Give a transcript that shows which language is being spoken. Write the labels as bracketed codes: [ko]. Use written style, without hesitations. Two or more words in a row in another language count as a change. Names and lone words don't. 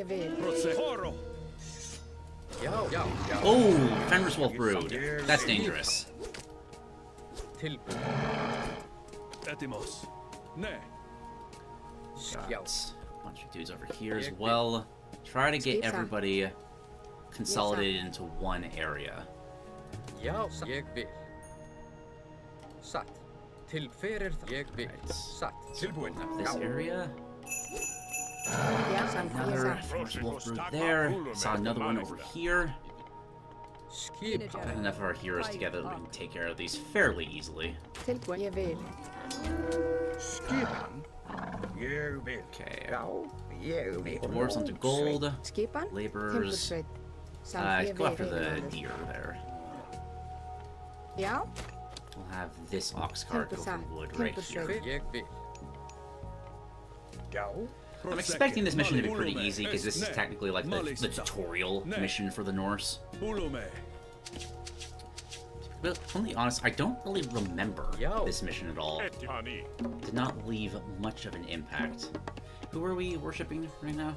[en] Oh, Fenris Wolf Brood. That's dangerous. Got a bunch of dudes over here as well. Try to get everybody consolidated into one area. [is] Ég vil. Satt. Tilferir það. Ég vil. Satt. Tilbúin. [en] Up this area. Yeah, Another Fenris Wolf Brood there. Saw another one over here. Probably enough of our heroes together that we can take care of these fairly easily. [is] Tilbúin. Ég vil. Skipan. Ég vil. [en] Okay. [is] Já, ég vil. [en] Dwarves onto gold. [is] Skipan. [en] Laborers. [is] Timbursveit. [en] Go after the deer there. [is] Já. [en] We'll have this ox cart go for wood right here. [is] Ég vil. Já. [en] I'm expecting this mission to be pretty easy because this is technically like the tutorial mission for the Norse. But to be honest, I don't really remember this mission at all. Did not leave much of an impact. Who are we worshipping right now?